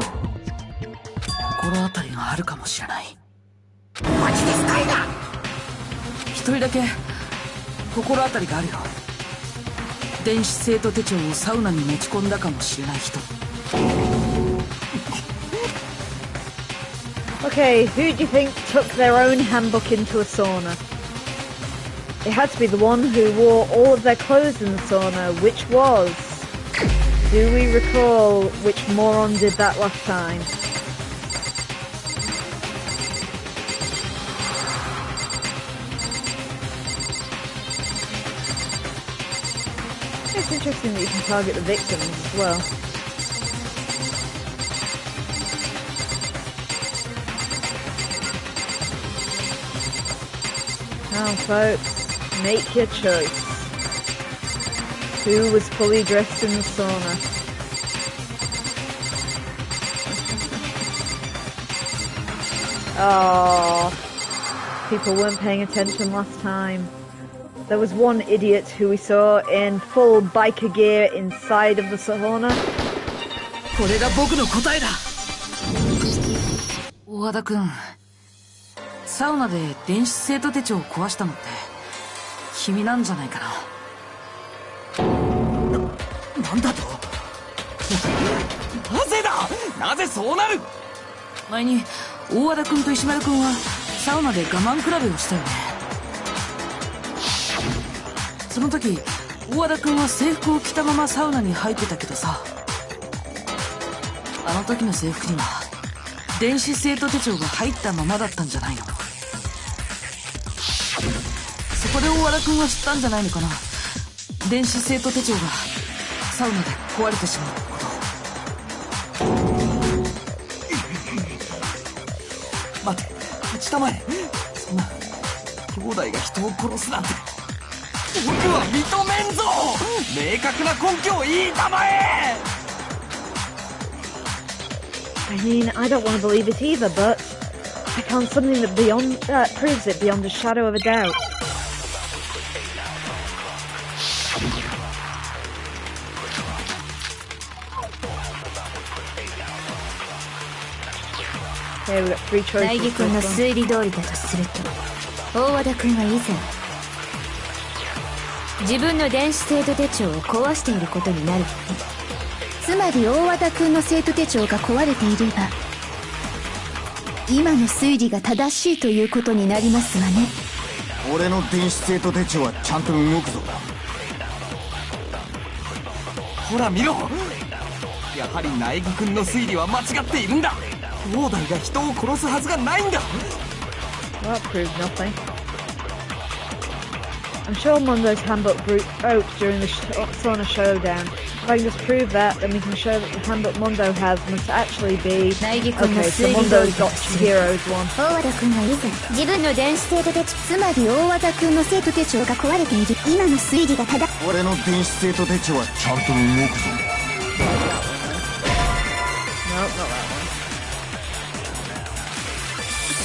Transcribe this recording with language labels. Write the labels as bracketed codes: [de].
[ja] 心当たりがあるかもしれない。マジですかいな。一人だけ心当たりがあるよ。電子生徒手帳をサウナに持ち込んだかもしれない人。 [en] Okay, who do you think took their own handbook into a sauna? It had to be the one who wore all of their clothes in the sauna, which was... Do we recall which moron did that last time? It's interesting that you can target the victims as well. Now folks, make your choice. Who was fully dressed in the sauna? Oh, people weren't paying attention last time. There was one idiot who we saw in full biker gear inside of the sauna. [ja] これが僕の答えだ。大和田くん、サウナで電子生徒手帳を壊したのって君なんじゃないかな。なんだと。なぜだ、なぜそうなる。前に大和田君と石丸君はサウナで我慢比べをしたよね。その時大和田君は制服を着たままサウナに入ってたけどさ、あの時の制服には電子生徒手帳が入ったままだったんじゃないの。そこで大和田君は知ったんじゃないのかな、電子生徒手帳がサウナで壊れてしまうこと。待て、内田前、そんな兄弟が人を殺すなんて僕は認めんぞ。明確な根拠を言いたまえ。 [en] I mean, I don't want to believe it either, but I found something that proves it beyond a shadow of a doubt. Okay, we've got three choices. [ja] 大義君の推理通りだとすると、大和田君は以前自分の電子生徒手帳を壊していることになるわね。つまり大和田君の生徒手帳が壊れていれば今の推理が正しいということになりますわね。俺の電子生徒手帳はちゃんと動くぞ。ほら見ろ、やはり苗木君の推理は間違っているんだ。兄弟が人を殺すはずがないんだ。 [en] Well, that proves nothing. I'm sure Mondo's handbook broke during the sauna showdown. If I can just prove that, then we can show that the handbook Mondo has must actually be... Okay, so Mondo's got Chihiro's one. [ja] 大和田君は以前自分の電子生徒手帳、つまり大和田君の生徒手帳が壊れている今の推理が正しい。俺の電子生徒手帳はちゃんと動くぞ。 [en] Nope, not that one.